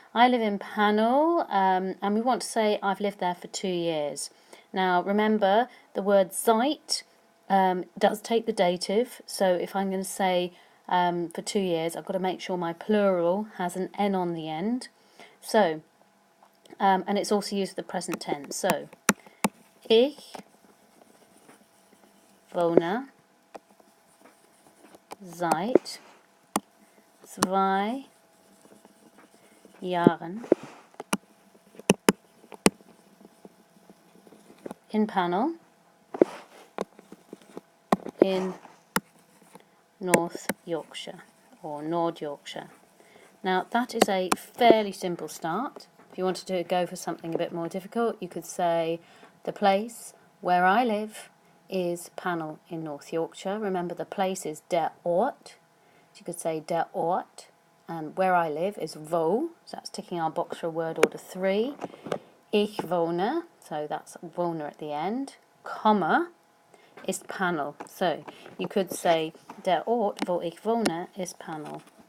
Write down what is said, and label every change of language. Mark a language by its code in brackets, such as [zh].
[en] I live in Panel, and we want to say I've lived there for 2 years. Now remember, the word seit does take the dative, so if I'm going to say for 2 years, I've got to make sure my plural has an N on the end. So, and it's also used for the present tense. [de] So, ich wohne seit 2 Jahren in Panel in North Yorkshire or Nord Yorkshire. [en] Now that is a fairly simple start. If you wanted to go for something a bit more difficult, you could say the place where I live is Panel in North Yorkshire. Remember, the place is der Ort. So you could say der Ort, and where I live is wo, so that's ticking our box for word order 3. [de] Ich wohne, [en] so that's wohne at the end, comma, [de] ist Panel. [en] So you could say [de] der Ort, wo ich wohne, ist Panel.